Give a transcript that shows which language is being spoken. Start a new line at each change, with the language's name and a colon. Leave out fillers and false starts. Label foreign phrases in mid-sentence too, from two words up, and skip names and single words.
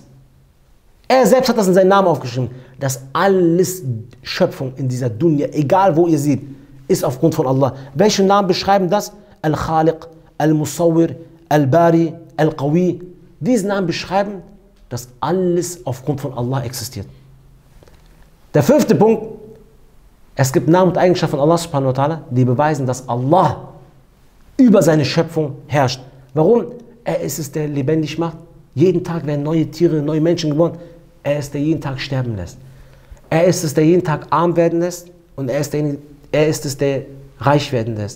German: Er selbst hat das in seinen Namen aufgeschrieben, dass alles Schöpfung in dieser Dunya, egal wo ihr seht, ist aufgrund von Allah. Welche Namen beschreiben das? Al-Khaliq, Al-Musawwir, Al-Bari, Al-Qawi. Diese Namen beschreiben, dass alles aufgrund von Allah existiert. Der 5. Punkt, es gibt Namen und Eigenschaften von Allah
Arabic: سبحانه وتعالى,
German: die beweisen, dass Allah über seine Schöpfung herrscht. Warum? Er ist es, der lebendig macht. Jeden Tag werden neue Tiere, neue Menschen geboren. Er ist, der jeden Tag sterben lässt. Er ist es, der jeden Tag arm werden lässt. Und er ist es, der reich werden lässt.